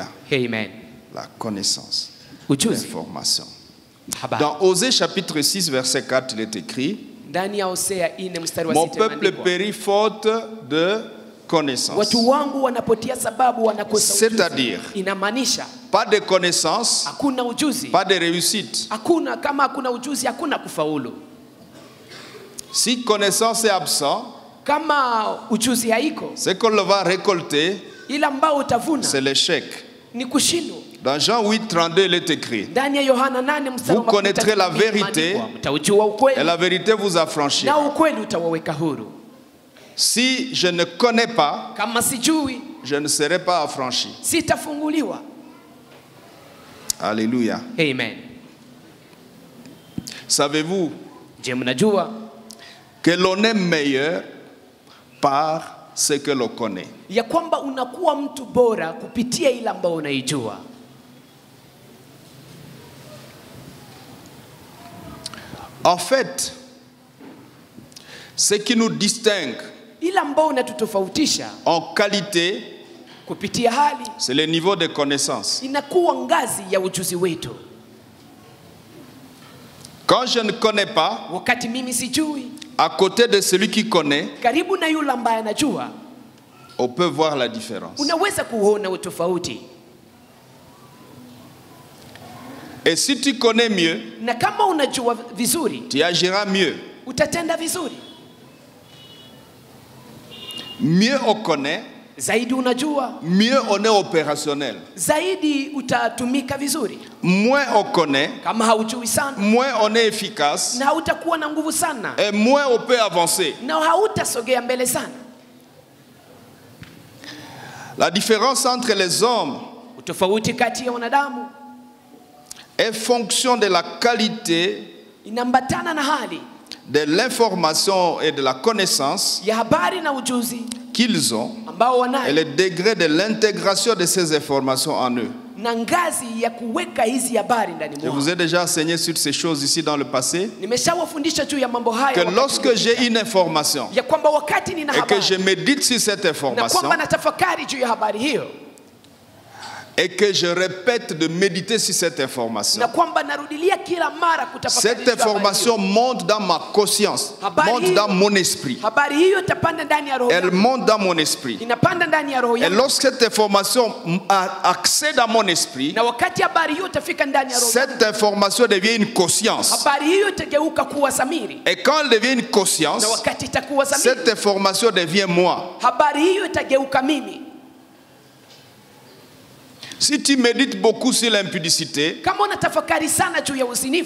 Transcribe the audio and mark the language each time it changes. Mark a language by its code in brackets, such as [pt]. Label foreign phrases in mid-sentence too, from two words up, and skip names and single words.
[fr] Amen. La connaissance, [sw] Ujuzi. [fr] l'information. [sw] Habari. [fr] Dans Osée chapitre 6 verset 4 il est écrit: [sw] Ndani ya Hosea 4 mstari wa 6 [fr] mon peuple périt faute de connaissance. [sw] Watu wangu wanapotia sababu wanakosa ujuzi. [fr] C'est-à-dire, [sw] inamaanisha [fr] pas de connaissance, [sw] hakuna ujuzi, [fr] pas de réussite. [sw] hakuna, kama hakuna ujuzi hakuna kufaulu. [fr] Si connaissance est absent, [sw] Kama ujuzi haiko, [fr] ce qu'on va récolter, [sw] ila ambao utavuna [fr] c'est l'échec. [sw] ni kushindwa. [fr] Dans Jean 8:32 il est écrit: [sw] Ndani ya Yohana 8 mstari [fr] vous connaîtrez la vérité [sw] mtaujua [fr] et [sw] ukweli [fr] la vérité vous affranchira. [sw] na ukweli utawaweka huru. [fr] Si je ne connais pas, [sw] Kama sijui, [fr] je ne serai pas affranchi. [sw] sitafunguliwa. Alléluia. Amen. [fr] Savez-vous [sw] Je, mnajua [fr] que l'on est meilleur par ce que l'on connaît? [sw] ya kwamba unakuwa mtu bora kupitia ile ambayo unaijua. [fr] En fait, ce qui nous distingue [sw] Ile ambayo unatutofautisha [fr] en qualité, [sw] kupitia hali [fr] c'est le niveau de connaissance. [sw] inakuwa ngazi ya ujuzi wetu. [fr] Quand je ne connais pas, [sw] Wakati mimi sijui, [fr] à côté de celui qui connaît, [sw] karibu na yule ambaye anajua, [fr] on peut voir la différence. [sw] unaweza kuona utofauti. [fr] Et si tu connais mieux, [sw] Na kama unajua vizuri, [fr] tu agiras mieux. [sw] utatenda vizuri. [fr] Mieux on connaît, [sw] Zaidi unajua, [fr] mieux on est opérationnel. [sw] zaidi utatumika vizuri. [fr] Moins on connaît, [sw] Kama haujui sana, [fr] moins on est efficace [sw] na hautakuwa na nguvu sana, [fr] et moins on peut avancer. [sw] na hautasogea mbele sana. [fr] La différence entre les hommes [sw] Utofauti kati ya wanadamu [fr] est fonction de la qualité [sw] inambatana na hali [fr] de l'information et de la connaissance [sw] ya habari na ujuzi [fr] qu'ils ont [sw] ambao [fr] et [sw] wanayo, [fr] le degré de l'intégration de ces informations en eux. [sw] na ngazi ya kuweka hizi habari ndani [fr] Je vous [sw] mwao. [fr] ai déjà enseigné sur ces choses ici dans le passé, [sw] Nimeshawafundisha juu ya mambo [fr] que [sw] haya wakati [fr] lorsque [sw] uliopita. [fr] j'ai une information [sw] ya kwamba wakati nina [fr] et que je [sw] habari [fr] médite sur cette [sw] na [fr] information [sw] kwamba natafakari juu ya habari hiyo [fr] et que je répète de méditer sur cette information, [sw] na kwamba narudilia kila mara kutafakari [fr] cette [sw] juu ya habari [fr] information [sw] hiyo. [fr] monte dans ma conscience, [sw] Habari [fr] monte [sw] hiyo- [fr] dans mon esprit. [sw] Habari hiyo itapanda ndani ya roho [fr] Elle [sw] yangu, [fr] monte dans mon esprit. [sw] inapanda ndani ya roho [fr] Et [sw] yangu, [fr] lorsque cette information accède à mon esprit, [sw] na wakati habari hiyo itafika ndani ya roho yangu, [fr] cette information devient une conscience. [sw] habari hiyo itageuka kuwa dhamiri, [fr] Et quand elle devient une conscience, [sw] na wakati itakuwa dhamiri, [fr] cette information devient moi. [sw] habari hiyo itageuka mimi. [fr] Si tu médites beaucoup sur l'impudicité, [sw] Kama unatafakari sana juu ya uzinifu,